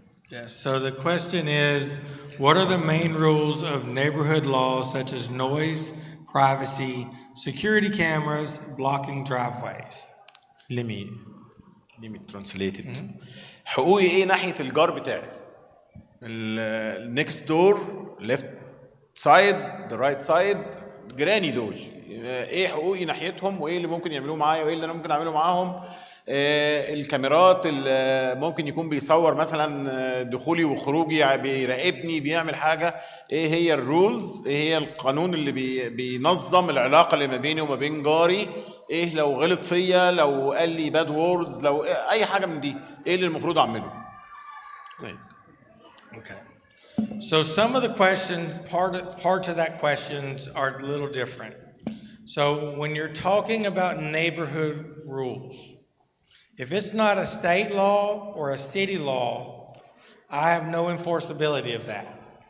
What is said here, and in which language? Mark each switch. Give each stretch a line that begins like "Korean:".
English: Yes, so the question is, what are the main rules of neighborhood laws such as noise, privacy, security cameras, blocking driveways? Let me translate it.
Arabic: حقوقي ايه ناحية الجار بتاعي؟ النكست دور،
English: left side, the right side،
Arabic: جيراني دول. ايه حقوقي ناحيتهم وايه اللي ممكن يعملوه معايا وايه اللي انا ممكن اعمله معاهم؟ الكاميرات اللي ممكن يكون بيصور مثلا دخولي وخروجي، بيراقبني، بيعمل حاجه. ايه هي الرولز؟ ايه هي القانون اللي بينظم العلاقه اللي ما بيني وما بين جاري؟ ايه لو غلط فيا، لو قال لي باد ووردز، لو اي حاجه من دي، ايه اللي المفروض اعمله؟
English: Okay. So some of the questions, parts of that questions are a little different. So when you're talking about neighborhood rules, if it's not a state law or a city law, I have no enforceability of that.